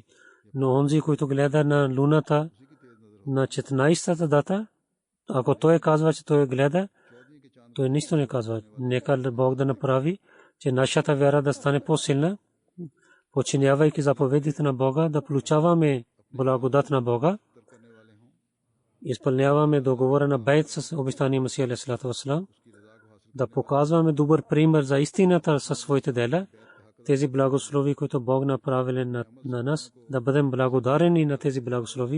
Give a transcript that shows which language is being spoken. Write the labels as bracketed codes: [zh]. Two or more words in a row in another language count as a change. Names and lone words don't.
[bg] Но онзи, който гледа на луната на 14-та дата, ако той казва, че той гледа, той нищо не казва. Нека Бог да направи, че нашата вяра да стане по-силна, подчинявайки заповедите на Бога, да получаваме благодат на Бога, изпълняваме договора на Байт с обещания Масия [ar] عليه الصلاة والسلام, [bg] да показваме добър пример за истината със своите дела, тези благослови, които Бог направи на нас, да бъдем благодарени на тези благослови.